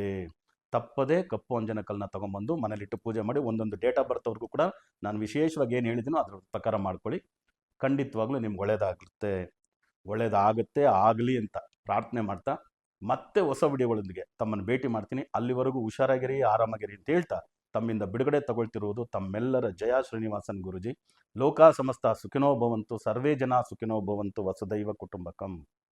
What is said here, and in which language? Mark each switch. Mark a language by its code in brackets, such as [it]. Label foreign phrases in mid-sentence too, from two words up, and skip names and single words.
[kn] ತಪ್ಪದೇ ಕಪ್ಪು ಅಂಜನಕಲ್ಲನ್ನ ತೊಗೊಂಬಂದು ಮನೇಲಿಟ್ಟು ಪೂಜೆ ಮಾಡಿ, ಒಂದೊಂದು [en] date of birthವ್ರಿಗೂ [kn] ಕೂಡ ನಾನು ವಿಶೇಷವಾಗಿ ಏನು ಹೇಳಿದ್ದೀನೋ ಅದ್ರ ಪ್ರಕಾರ ಮಾಡ್ಕೊಳ್ಳಿ. ಖಂಡಿತವಾಗ್ಲೂ ನಿಮ್ಗೆ ಒಳ್ಳೆಯದಾಗುತ್ತೆ, ಆಗಲಿ ಅಂತ ಪ್ರಾರ್ಥನೆ ಮಾಡ್ತಾ ಮತ್ತೆ ಹೊಸ ವಿಡಿಯೋಗಳೊಂದಿಗೆ ತಮ್ಮನ್ನು ಭೇಟಿ ಮಾಡ್ತೀನಿ. ಅಲ್ಲಿವರೆಗೂ ಹುಷಾರಾಗಿರಿ, ಆರಾಮಾಗಿರಿ ಅಂತ ಹೇಳ್ತಾ ತಮ್ಮಿಂದ ಬಿಡುಗಡೆ ತಗೊಳ್ತಿರುವುದು ತಮ್ಮೆಲ್ಲರ ಜಯ ಶ್ರೀನಿವಾಸನ್ ಗುರುಜಿ. [sa] ಲೋಕ ಸಮಸ್ತ ಸುಖಿನೋ ಭವಂತು, ಸರ್ವೇ ಜನ ಸುಖಿನೋ ಭವಂತು, ವಸುದೈವ ಕುಟುಂಬಕಂ.